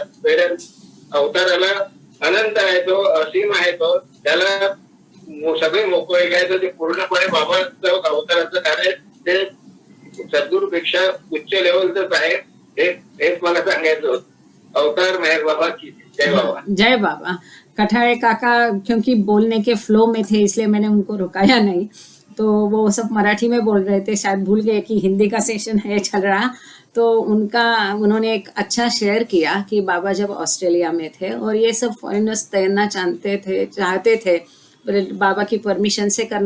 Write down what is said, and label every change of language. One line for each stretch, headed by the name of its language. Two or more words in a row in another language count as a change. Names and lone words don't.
Marathi: वेळेस अवताराला अनंत आहे, तो असीम आहे, तो त्याला सगळे मोकळे घ्यायचं, ते पूर्णपणे बाबांचं अवताराचं कार्य ते सद्गुरूपेक्षा उच्च लेवलच आहे. हेच मला सांगायचं होतं.
Hindi: अवतार मेहर बाबा की जय बाबा. जय बाबा. कठाळे काका क्योंकि बोलने के फ्लो में थे इसलिए मैंने उनको रुकाया नहीं, तो वो सब मराठी में बोल रहे थे, शायद भूल गए कि हिंदी का सेशन है चल रहा. तो उन्होंने एक अच्छा शेयर किया कि बाबा जब ऑस्ट्रेलिया में थे और ये सब फॉरेनर्स तैरना चाहते थे, बाबा की परमिशन से करना.